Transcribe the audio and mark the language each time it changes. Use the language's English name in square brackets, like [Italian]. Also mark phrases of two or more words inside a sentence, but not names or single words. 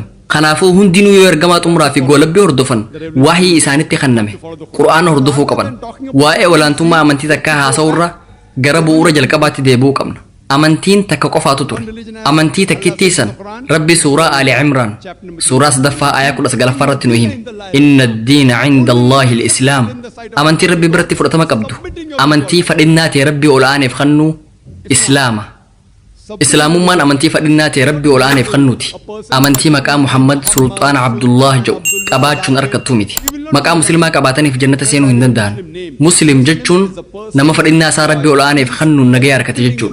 [Oromo] Kanaafuu hundinuu yoo ergamaa xumuraa fi goolabbii hordofan waahii isaanitti kenname Qur'aana hordofuu qaban. Waa'ee olaantummaa amantii takkaa haasa'urra gara bu'uura jalqabaatti deebi'uu qabna. Amantiin takka qofaatu ture. Amantii takkittii san Rabbi suuraa Ali Imraan suuraa 9ffaa ayaa 19ffaa irratti nu hime. [Arabic] إن الدين عند الله الإسلام. [Oromo] Amantiin Rabbi biratti fudhatama qabdu. Amantii fadhinnaa ta'e Rabbi ol aaneef kennu Islaama. Islaamummaan amantii fadhinnaa ta'e Rabbi ol aaneef kennuuti. Amantii maqaa Muhammad Sultaan Abdullah jedhu qabaachuun harkattuu miti. Maqaa musliimaa qabaataniif jannata seenuu hin danda'an. Muslim jechuun nama fadhinnaa isaa Rabbi ol aaneef kennuun nagaya harkate jechuudha.